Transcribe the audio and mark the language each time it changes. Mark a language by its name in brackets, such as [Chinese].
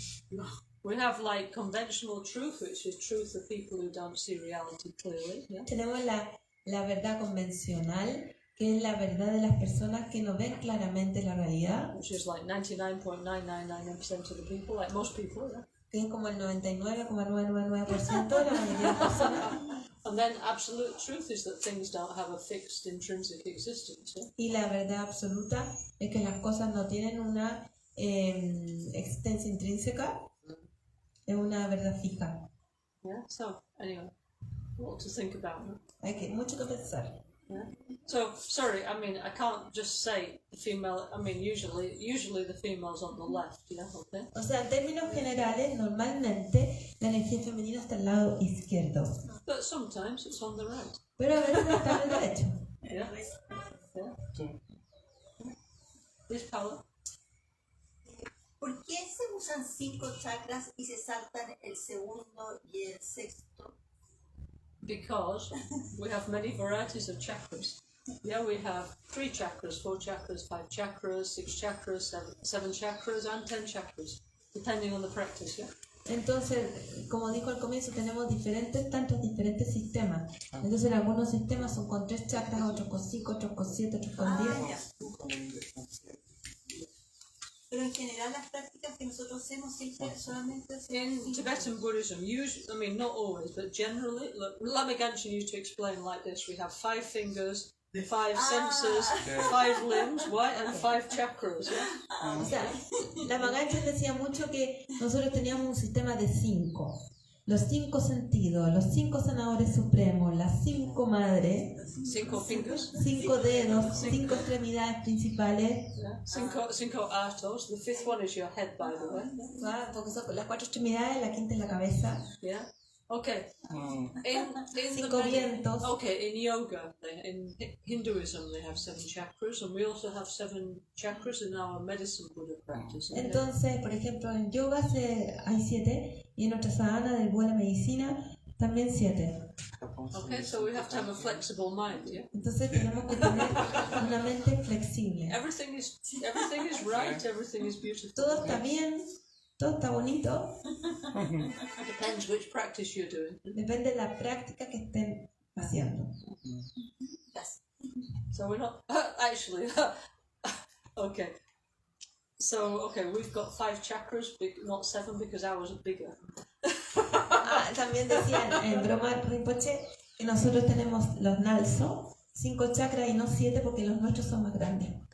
[English] Yeah. We have like conventional truth, which is truth of people who don't see reality clearly. Yeah. [Spanish] Tenemos la verdad convencional, que es la verdad de las personas que no ven claramente la realidad, [English] Which is like 99.999% of the people, like most people. Yeah. [Spanish] que es como el 99,999% de la mayoría de las personas. [English] And then absolute truth is that things don't have a fixed intrinsic existence. Yeah. [Spanish] Y la verdad absoluta es que las cosas no tienen una existencia intrínseca, es una verdad fija. [English] Yeah. So anyway, what to think about. No? [Spanish] Hay mucho que pensar. [English] Yeah. So sorry, I mean I can't just say the female. I mean usually the female's on the left. Yeah. Okay. [Spanish] O sea, en términos generales, normalmente la energía femenina está al lado izquierdo, [English] But sometimes it's on the right. [Spanish] pero a veces está al derecho. [English] Yeah. Yeah. This power. [Spanish] ¿Por qué se usan 5 chakras y se saltan el segundo y el sexto? [English] Because we have many varieties of chakras. Yeah, we have 3 chakras, 4 chakras, 5 chakras, 6 chakras, 7 chakras, and 10 chakras, depending on the practice. Yeah. [Spanish] Entonces, como dijo al comienzo, tenemos diferentes sistemas. Entonces, en algunos sistemas son con 3 chakras, otros con 5, otros con 7, otros con 10. Pero en general las prácticas que nosotros hacemos siempre solamente [English] In Tibetan Buddhism, usually, I mean not always, but generally, look, Lama Gancgehn used to explain like this: we have 5 fingers, 5 senses, 5 limbs, right, and 5 chakras. Yeah. [Spanish] O sea, Lama Gancgehn decía mucho que nosotros teníamos un sistema de 5. Los 5 sentidos, los 5 sanadores supremos, las 5 madres, [English] 5 fingers. [Spanish] 5 dedos, 5 extremidades principales. [English] Yeah. 5 artos. The 5th one is your head, by the way. [Spanish] Porque son las 4 extremidades, la quinta es la cabeza. [English] Yeah. Okay. In the [Spanish] 5 vientos. [English] okay, in yoga, in Hinduism, they have 7 chakras, and we also have 7 chakras in our medicine Buddha practice. [Spanish] Entonces, por ejemplo, en yoga hay 7 y en nuestra sadhana del Buda Medicina también 7. [English] Okay, so we have to have a flexible mind, yeah? [Spanish] Entonces tenemos que tener una mente flexible. [English] Everything is right, everything is beautiful. [Spanish] Todo está bien, todo está bonito. [English] Depends which practice you're doing. [Spanish] Depende de la práctica que estén haciendo. [English] So we're not actually Okay. So, okay, we've got 5 chakras, not 7 because ours are bigger. [Spanish] También decían en broma Rinpoche que nosotros tenemos los Ngalso, 5 chakras y no 7 porque los nuestros son más grandes.